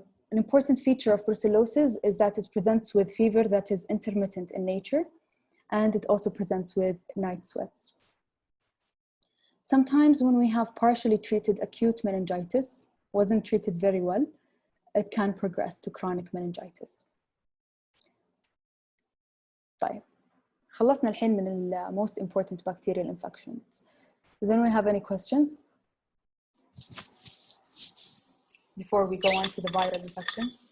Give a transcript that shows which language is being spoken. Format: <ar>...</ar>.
<en>An important feature of brucellosis is that it presents with fever that is intermittent in nature, and it also presents with night sweats. Sometimes when we have partially treated acute meningitis, wasn't treated very well, it can progress to chronic meningitis.</en> <ar>طيب, خلصنا الحين من ال</ar> <en>most important bacterial infections. Does anyone have any questions before we go on to the viral infection?</en>